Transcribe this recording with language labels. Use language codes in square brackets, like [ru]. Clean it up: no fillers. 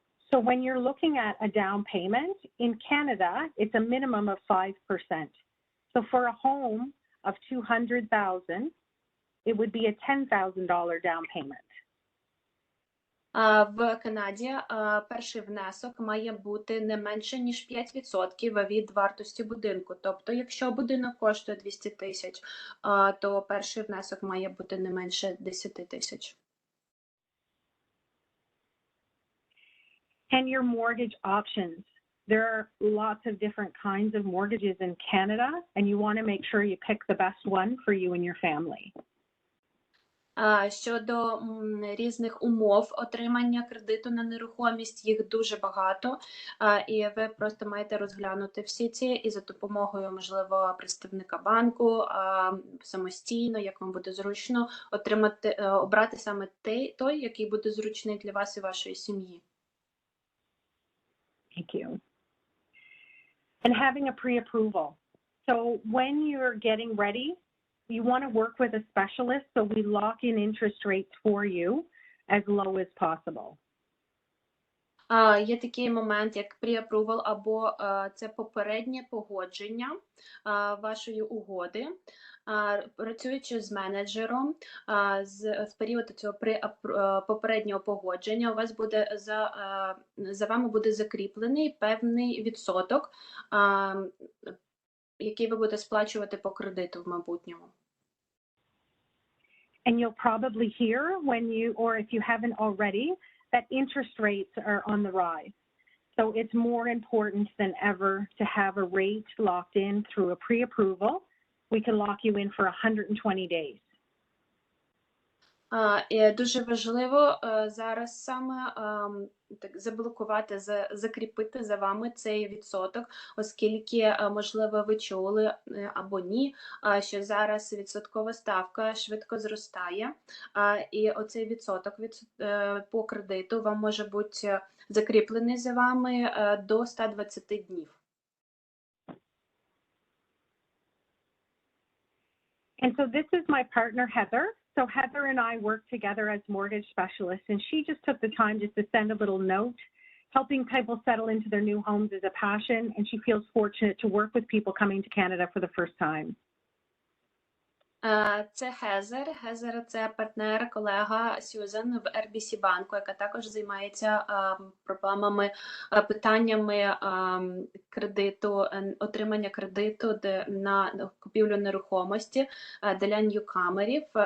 [en] So when you're looking at a down payment, in Canada, it's a minimum of 5%. So for a home of $200,000, it would be a $10,000 down payment. [uk] В Канаді перший внесок має бути не менше, ніж 5% від вартості будинку. Тобто, якщо будинок коштує 200 тисяч, то перший внесок має бути не менше 10 тисяч. [en] And your mortgage options. There are lots of different kinds of mortgages in Canada, and you want to make sure you pick the best one for you and your family. [uk] Щодо різних умов отримання кредиту на нерухомість, їх дуже багато, і ви просто маєте розглянути всі ці і за допомогою, можливо, представника банку, самостійно, як вам буде зручно, обрати саме той, який буде зручний для вас і вашої сім'ї. [en] Thank you. And having a pre-approval. So when you're getting ready, you want to work with a specialist so we lock in interest rates for you as low as possible. [uk] Є такий момент, як pre-approval, або це попереднє погодження вашої угоди. Працюючи з менеджером, в період цього попереднього погодження у вас буде за вами буде закріплений певний відсоток, який ви будете сплачувати по кредиту в майбутньому. [en] And you'll probably hear when you, or if you haven't already, that interest rates are on the rise. So it's more important than ever to have a rate locked in through a pre-approval. We can lock you in for 120 days. [uk] І дуже важливо зараз саме заблокувати, закріпити за вами цей відсоток, оскільки, можливо, ви чули або ні, що зараз відсоткова ставка швидко зростає, і оцей відсоток по кредиту вам може бути закріплений за вами до 120 днів. [en] And so this is my partner, Heather. So Heather and I work together as mortgage specialists, and she just took the time just to send a little note. Helping people settle into their new homes is a passion, and she feels fortunate to work with people coming to Canada for the first time. [uk] Це Хезер. Хезер – це партнер, колега Сьюзен в RBC банку, яка також займається проблемами, питаннями кредиту, отримання кредиту на купівлю нерухомості для ньюкамерів.